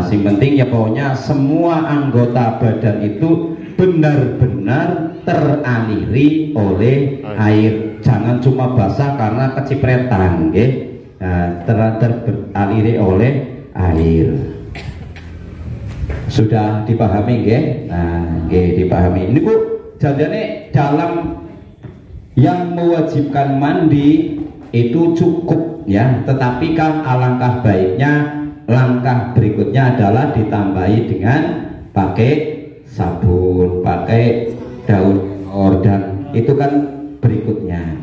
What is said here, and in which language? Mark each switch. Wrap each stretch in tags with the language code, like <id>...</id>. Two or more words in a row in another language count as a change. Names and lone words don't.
<id>Yang penting ya pokoknya semua anggota badan itu benar-benar teraliri oleh air. Jangan cuma basah karena kecipretan, teraliri oleh air. Sudah dipahami, nggih? Nah, nggih dipahami. Ini Bu, dalam yang mewajibkan mandi itu cukup ya. Tetapi kan alangkah baiknya langkah berikutnya adalah ditambahi dengan pakai sabun, pakai daun dan itu kan berikutnya.</id>